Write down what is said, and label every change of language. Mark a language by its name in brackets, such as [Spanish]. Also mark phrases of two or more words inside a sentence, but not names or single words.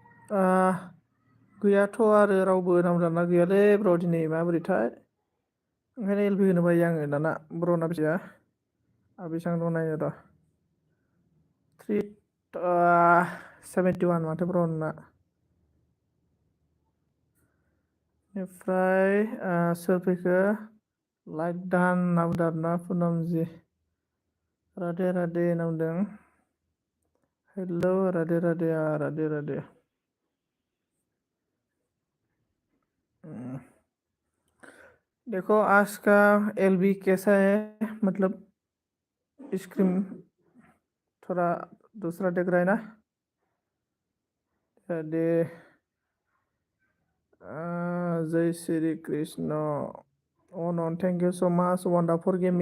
[Bodo] गैयाथ' आरो रावबो नामजादा गैयालै ब्र दिनै माबोरैथाय ओंखायनो एलबि होनो बायो आङो दाना ब्रना बेसेया बेसेबां दं नायनो र' 71 माथो ब्रना बेनिफ्राय सोर फैखो लाइक दान होनना बुंदों आरोना पुनमजि राधे राधे होनना बुंदों हेलौ [Hindi] राधे राधे राधे राधे देखो आज का एलबी कैसा है मतलब स्क्रीन थोड़ा दूसरा दिख रहा है ना [English] राधे जय श्री कृष्ण and thank you so much wonderful